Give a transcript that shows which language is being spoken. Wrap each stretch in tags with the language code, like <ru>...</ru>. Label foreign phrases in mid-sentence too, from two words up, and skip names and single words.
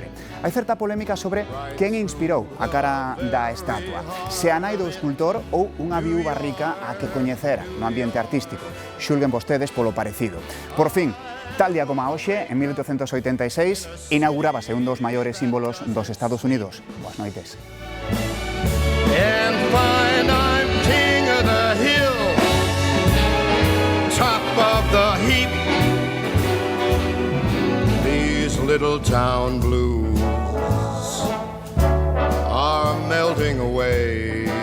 <gl>Hai certa polémica sobre quen inspirou a cara da estatua, se a nai do escultor ou unha viúva rica a que coñecera no ambiente artístico. Xulguen vostedes polo parecido. Por fin, tal día como a hoxe, en 1886, inaugurábase un dos maiores símbolos dos Estados Unidos. Boas noites.</gl> <en>And fine, I'm king of the hill, top of the heap. These little town blues are melting away.</en>